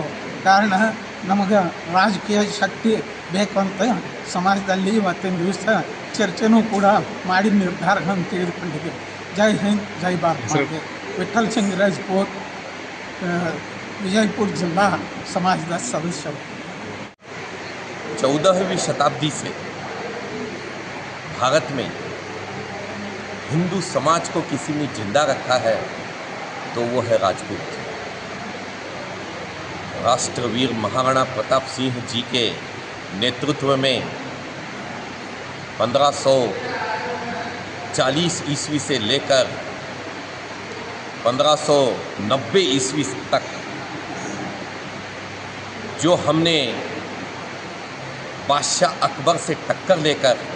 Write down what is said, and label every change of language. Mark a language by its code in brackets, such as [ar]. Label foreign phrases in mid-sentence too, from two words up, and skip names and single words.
[kn] ಕಾರಣ ನಮಗೆ ರಾಜಕೀಯ ಶಕ್ತಿ ಬೇಕು ಅಂತ ಸಮಾಜದಲ್ಲಿ ಇವತ್ತಿನ ದಿವಸ ಚರ್ಚೆನೂ ಕೂಡ ಮಾಡಿ ನಿರ್ಧಾರಗಳನ್ನು ತೆಗೆದುಕೊಂಡಿದ್ದೀವಿ. ಜೈ ಹಿಂದ್, ಜೈ ಭಾರತ್ ಮಾತೆ. ವಿಠಲ್ ಸಿಂಗ್ ರಾಜ್ಪೂತ್, ವಿಜಯಪುರ ಜಿಲ್ಲಾ ಸಮಾಜದ ಸದಸ್ಯರು. [hi] 14वीं शताब्दी से भारत में हिंदू समाज को किसी ने जिंदा रखा है तो वो है राजपूत। राष्ट्रवीर महाराणा प्रताप सिंह जी के नेतृत्व में 1540 ईस्वी से लेकर 1590 ईस्वी तक जो हमने बादशाह अकबर से टक्कर लेकर